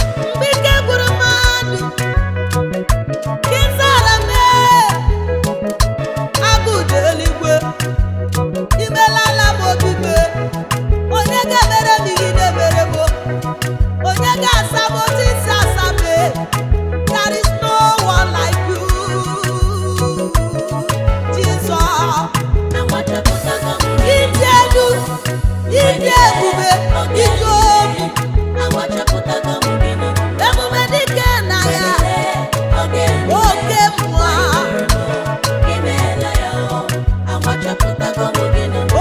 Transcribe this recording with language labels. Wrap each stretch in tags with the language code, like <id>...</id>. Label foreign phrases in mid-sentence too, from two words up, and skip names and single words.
<ig>Mgbe ike gwụrụ mmadụ, ị zara m, ee. Agụ dị eluigwe, i melala m obi m, ee. Onye ga-emere m ihe ị na-emere m? Onye ga-asa m otu isi asa m?</ig> <en>There is no one like you, Jesus.</en> <ig>Ịdị elu, ịdị ebube, ịdị obi. Ebube dike na ya. Oke mmụọ. imeela ya o, amachọpụtago m gị na mbụ.</ig>